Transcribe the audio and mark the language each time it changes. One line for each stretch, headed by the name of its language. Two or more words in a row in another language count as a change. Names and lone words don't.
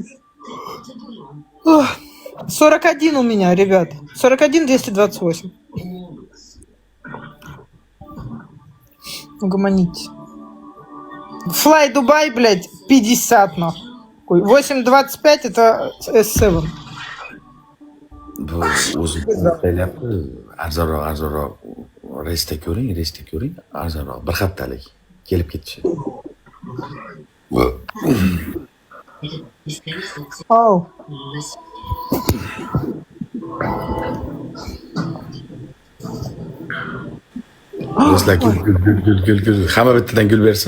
Russian: Ох, 41 у меня, ребят. 41 228. Угомонитесь. Fly Dubai, блядь, 50 нахуй. 8.25 это S7.
Uzbek: Bu o'zi qilyapti. Arzonroq reysda ko'ring, arzonroq bir haftalik kelib ketishi. Ау. Do'stlar, gul. Hamma bittadan gul bersin.